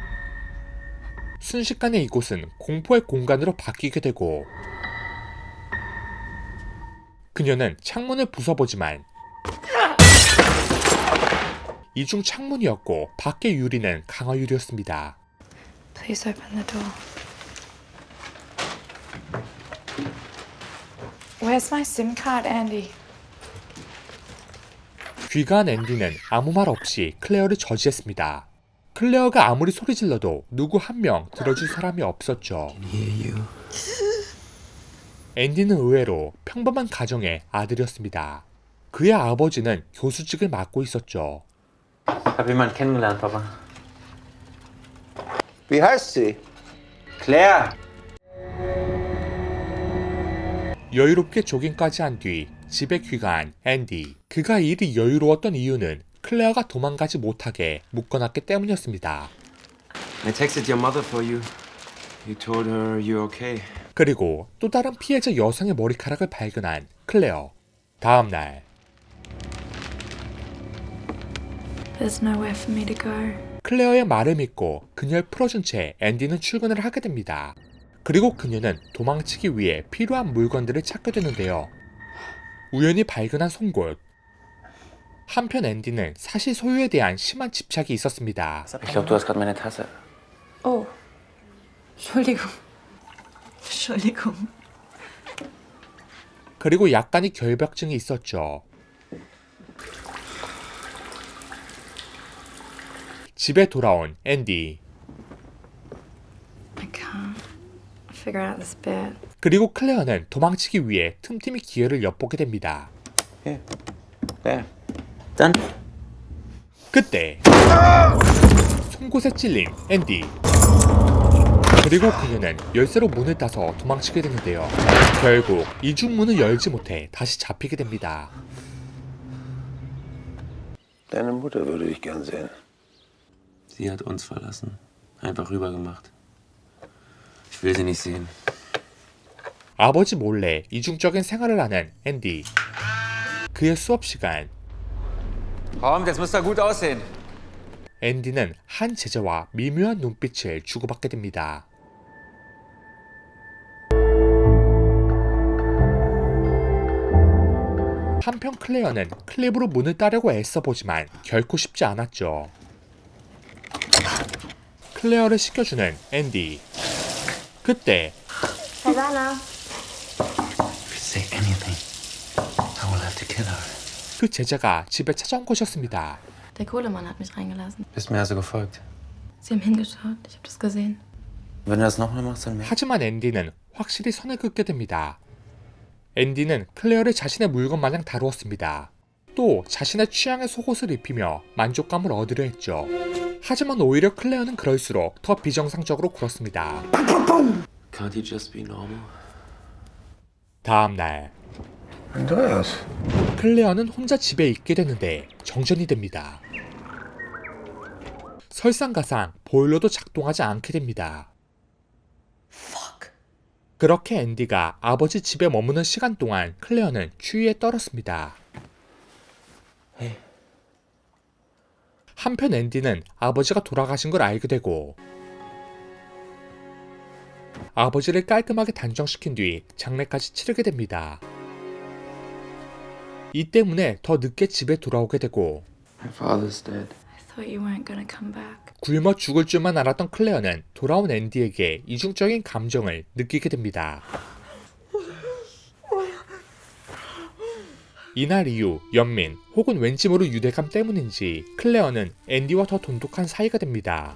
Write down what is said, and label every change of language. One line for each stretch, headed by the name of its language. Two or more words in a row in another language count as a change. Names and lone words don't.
Korean: 순식간에 이곳은 공포의 공간으로 바뀌게 되고 그녀는 창문을 부숴보지만 이중 창문이었고 밖의 유리는 강화유리였습니다.
English: Please open the door. Where's my SIM card, Andy?
Korean: 귀가한 앤디는 아무 말 없이 클레어를 저지했습니다. 클레어가 아무리 소리질러도 누구 한 명 들어줄 사람이 없었죠. 앤디는 의외로 평범한 가정의 아들이었습니다. 그의 아버지는 교수직을 맡고 있었죠.
German: Hab jemand kennengelernt, Papa. Wie heißt sie? Claire!
Korean: 여유롭게 조깅까지 한 뒤 집에 귀가한 앤디. 그가 일이 여유로웠던 이유는 클레어가 도망가지 못하게 묶어놨기 때문이었습니다.
English: I texted your mother for you. You told her you're okay.
Korean: 그리고 또 다른 피해자 여성의 머리카락을 발견한 클레어. 다음날
English: There's nowhere for me to go.
Korean: 클레어의 말을 믿고 그녀를 풀어준 채 앤디는 출근을 하게 됩니다. 그리고 그녀는 도망치기 위해 필요한 물건들을 찾게 되는데요. 우연히 발견한 송곳. 한편 앤디는 사실 소유에 대한 심한 집착이 있었습니다.
German: Ich glaube, du hast gerade meine Tasse. Oh. Entschuldigung. Entschuldigung.
Korean: 그리고 약간의 결벽증이 있었죠. 집에 돌아온 앤디.
English: I can't figure out this bit.
Korean: 그리고 클레어는 도망치기 위해 틈틈이 기회를 엿보게 됩니다.
English: Here. There. Done.
Korean: 그때 송곳에 찔린 앤디. 그리고 그녀는 열쇠로 문을 따서 도망치게 되는데요. 결국 이중문을 열지 못해 다시 잡히게 됩니다.
German: Deine Mutter würde ich gern sehen. Sie hat uns verlassen. Einfach rübergemacht. Ich will sie nicht sehen.
Korean: 아버지 몰래 이중적인 생활을 하는 앤디. 그의 수업 시간,
German: Kommt, jetzt muss er gut aussehen.
Korean: 앤디는 한 제자와 미묘한 눈빛을 주고받게 됩니다. 한편 클레어는 클립으로 문을 따려고 애써보지만 결코 쉽지 않았죠. 클레어를 시켜주는 앤디. 그때 Savannah.
English: If you say anything, I will have to kill her.
Korean: 그 제자가 집에 찾아온 것이었습니다.
German: Der Kohlemann hat mich reingelassen. Bist mir also gefolgt. Sie haben hingeschaut. Ich habe das gesehen. Wenn du das nochmal machst, dann merk.
Korean: 하지만 앤디는 확실히 선을 긋게 됩니다. 앤디는 클레어를 자신의 물건 마냥 다루었습니다. 또 자신의 취향의 속옷을 입히며 만족감을 얻으려 했죠. 하지만 오히려 클레어는 그럴수록 더 비정상적으로 굴었습니다.
English: Can't he just be normal?
Korean: 다음날 Andreas. 클레어는 혼자 집에 있게 되는데 정전이 됩니다. 설상가상 보일러도 작동하지 않게 됩니다. 그렇게 앤디가 아버지 집에 머무는 시간 동안 클레어는 추위에 떨었습니다. 한편 앤디는 아버지가 돌아가신 걸 알게 되고 아버지를 깔끔하게 단정시킨 뒤 장례까지 치르게 됩니다. 이 때문에 더 늦게 집에 돌아오게 되고
English: My father's dead. I thought you weren't gonna come back.
Korean: 굶어 죽을 줄만 알았던 클레어는 돌아온 앤디에게 이중적인 감정을 느끼게 됩니다. 이날 이후 연민 혹은 왠지 모를 유대감 때문인지 클레어는 앤디와 더 돈독한 사이가 됩니다.